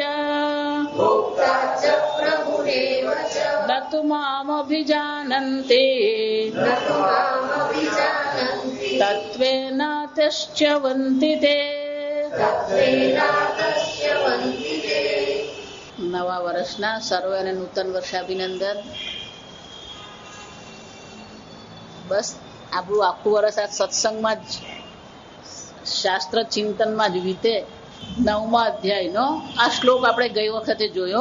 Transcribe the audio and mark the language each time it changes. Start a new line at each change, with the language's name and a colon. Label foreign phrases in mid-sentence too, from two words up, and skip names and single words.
Sanskrit: भोक्ता च प्रभुरेव च न तु मामभिजानन्ति न तु मामभिजानन्ति तत्त्वेनातश्च्यवन्ति ते तत्त्वेनातश्च्यवन्ति ते।
Gujarati: નવા વર્ષના સર્વેને નૂતન વર્ષાભિનંદન. બસ આપણું આખું વર્ષ આ સત્સંગમાં જ શાસ્ત્ર ચિંતનમાં જ વીતે. 9મા અધ્યાયનો આ શ્લોક આપણે ગઈ વખતે જોયો.